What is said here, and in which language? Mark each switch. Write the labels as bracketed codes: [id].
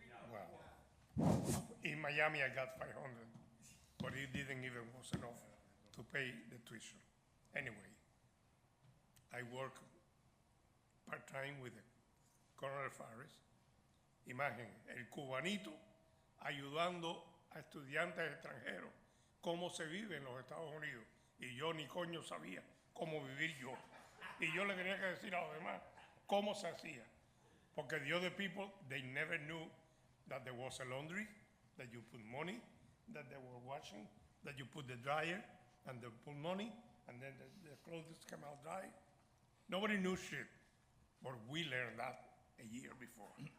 [en] Well, in Miami I got 500, but it didn't even was enough to pay the tuition. Anyway, I work part-time with the Colonel Faris. [es] Imagen, el cubanito ayudando a estudiantes extranjeros cómo se vive en los Estados Unidos. Y yo ni coño sabía cómo vivir yo. Y yo le tenía que decir a los demás cómo se hacía. [en] Porque the other people, they never knew that there was a laundry, that you put money, that they were washing, that you put the dryer and they put money, and then the clothes come out dry. Nobody knew shit, but we learned that a year before.